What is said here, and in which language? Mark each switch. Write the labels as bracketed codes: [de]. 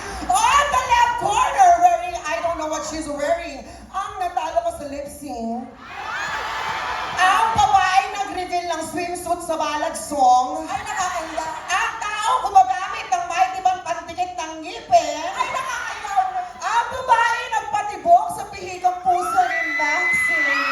[en] On the left corner, wearing, I don't know what she's wearing. [tl] Ang natalo ko sa lip sync. Ang babae nag-reveal ng swimsuit sa Balag Song. Ay, nakakaiya. Ang tao gumagamit ng mighty bang pandikit ng ngipin. Ay, nakakaiya. Ang babae nagpatibok sa pihigang puso ni Maxi.